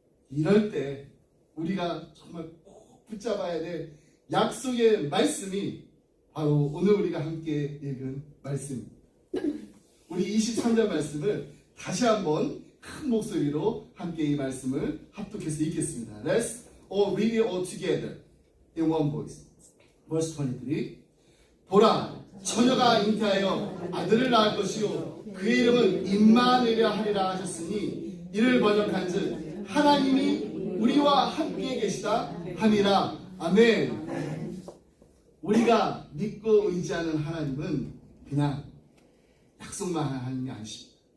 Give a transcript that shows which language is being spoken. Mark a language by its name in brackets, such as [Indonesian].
[Korean] 이럴 때 우리가 정말 꼭 붙잡아야 될 약속의 말씀이 바로 오늘 우리가 함께 읽은 말씀입니다. 우리 23절 말씀을 다시 한번 큰 목소리로 함께 이 말씀을 합독해서 읽겠습니다. [English] Let's all read it all together in one voice. Verse 23. [Korean] 보라, 처녀가 잉태하여 아들을 낳을 것이요 그의 이름은 임마누엘이라 하리라 하셨으니 이를 번역한즉 하나님이 우리와 함께 계시다 함이라. 아멘. 우리가 믿고 의지하는 하나님은 그냥 약속만 하는 하나님이 아니십니다.